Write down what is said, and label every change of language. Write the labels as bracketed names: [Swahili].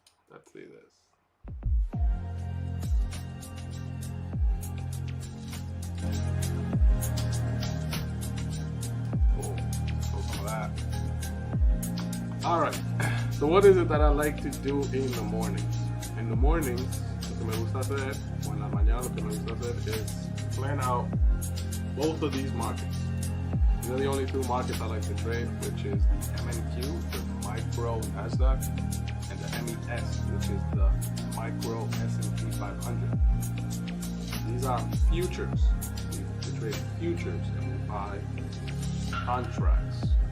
[English] Let's see this. Cool. So some of that. All right. So what is it that I like to do in the mornings? In the mornings, [Spanish] lo que me gusta hacer, [English] o en la mañana, lo que me gusta hacer is plan out both of these markets. These are the only two markets I like to trade, which is the MNQ, the micro Nasdaq, and the MES, which is the micro S&P 500. These are futures. We trade futures and we buy contracts.